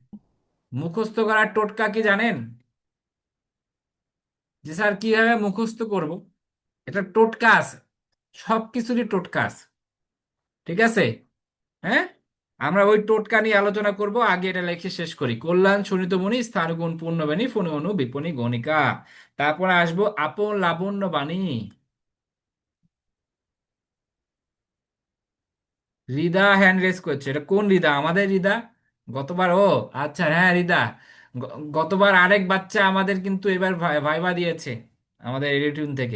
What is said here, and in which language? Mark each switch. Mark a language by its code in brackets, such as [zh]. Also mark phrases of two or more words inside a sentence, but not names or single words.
[bn] মুখস্থ করার টোটকা কি জানেন? জি স্যার, কিভাবে মুখস্থ করব, এটা টোটকা আছে, সবকিছুরই টোটকা আছে। ঠিক আছে? হ্যাঁ, আমরা ওই টোটকা নিয়ে আলোচনা করব। আগে এটা লিখে শেষ করি। কল্যাণ শোণিত মণি স্থানগুণ পূর্ণবেণী ফণি অনু বিপণী গণিকা। তারপরে আসবো আপন লাবণ্য বাণী। রিদা [en] hand raise [bn] করছে, এটা কোন রিদা? আমাদের রিদা? গতবার ও, আচ্ছা হ্যাঁ রিদা। গতবার আরেক বাচ্চা আমাদের কিন্তু এবার ভাইবা দিয়েছে আমাদের এডিটিউন থেকে।